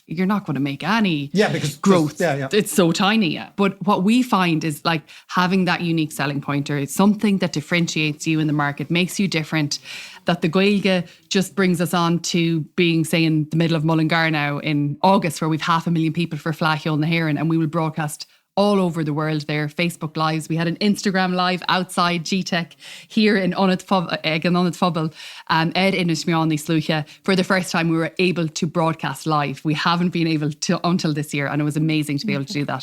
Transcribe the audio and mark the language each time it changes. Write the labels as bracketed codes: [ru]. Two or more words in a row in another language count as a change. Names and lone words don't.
[en] You're not going to make any growth. It's so tiny. Yeah. But what we find is like having that unique selling pointer. It's something that differentiates you in the market, makes you different. That the Gaeilge just brings us on to being, say, in the middle of Mullingar now in August, where we've 500,000 people for Fleadh na hÉireann, and we will broadcast all over the world there, Facebook Lives. We had an Instagram Live outside GTech here in Ed Inis Meain Slúcha. For the first time, we were able to broadcast live. We haven't been able to until this year, and it was amazing to be able to do that.